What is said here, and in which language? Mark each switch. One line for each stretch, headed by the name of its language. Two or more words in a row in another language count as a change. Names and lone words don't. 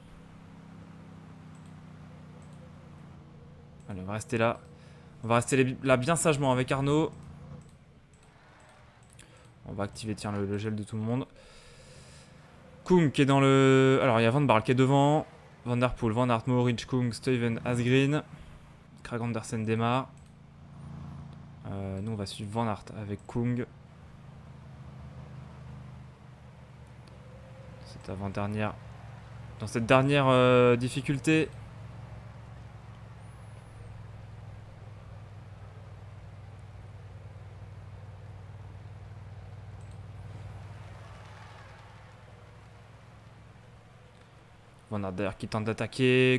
French: Allez, on va rester là. On va rester là bien sagement avec Arnaud. On va activer tiens, le gel de tout le monde. Kung qui est dans le... Alors il y a Van Barle qui est devant. Van Der Poel, Van Aert, Mohoric, Kung, Stuyven, Asgreen. Kragh Andersen démarre. Nous on va suivre Van Aert avec Kung. Cette avant-dernière... Dans cette dernière difficulté. Van Aert derrière qui tente d'attaquer.